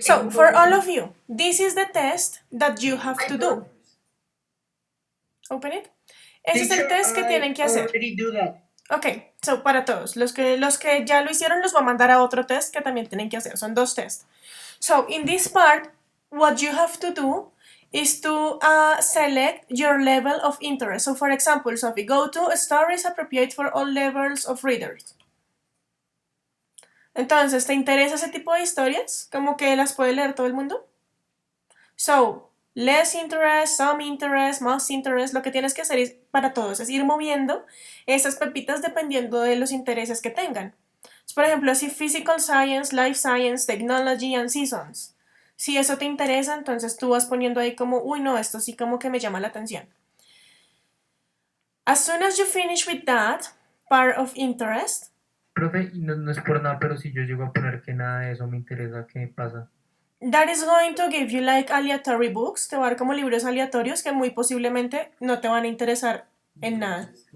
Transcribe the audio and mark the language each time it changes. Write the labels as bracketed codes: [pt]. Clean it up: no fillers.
[en] So, for all of you, this is the test that you have to do. Open it. [es] Ese es el test que tienen que hacer. Ok, so para todos, los que ya lo hicieron los voy a mandar a otro test que también tienen que hacer, son 2 tests. [en] So, in this part, what you have to do is to select your level of interest. So, for example, Sophie, go to stories appropriate for all levels of readers. [es] Entonces, ¿te interesa ese tipo de historias? ¿Como que las puede leer todo el mundo? So, less interest, some interest, most interest, lo que tienes que hacer es, para todos es ir moviendo esas pepitas dependiendo de los intereses que tengan. [en] Por ejemplo, así physical science, life science, technology and seasons. [es] Si eso te interesa, entonces tú vas poniendo ahí como, uy, no, esto sí como que me llama la atención. [en] As soon as you finish with that part of interest. [es] Profe, y no es por nada, pero si yo llego a poner que nada de eso me interesa, ¿qué pasa? That is going to give you like aleatory books, te va a dar como libros aleatorios que muy posiblemente no te van a interesar en nada.